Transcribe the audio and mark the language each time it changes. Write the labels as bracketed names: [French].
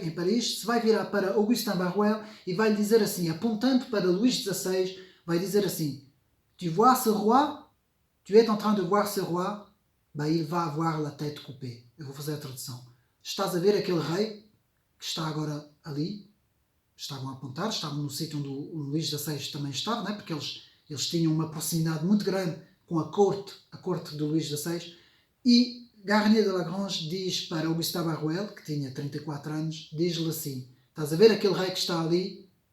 [Portuguese] Em Paris, se vai virar para Augustin Barruel e vai lhe dizer assim, apontando para Luís XVI, vai dizer assim: [French] Tu vois ce roi? Tu es en train de voir ce roi? Ben, il va avoir la tête coupée. [Portuguese] Eu vou fazer a tradução. Estás a ver aquele rei que está agora ali? Estavam a apontar, estavam no sítio onde o Luís XVI também estava, não é? Porque eles tinham uma proximidade muito grande com a corte do Luís XVI. E Gardinier de Lagrange diz para Augustin Barruel, que tinha 34 anos, diz-lhe assim: estás a ver aquele rei que está ali?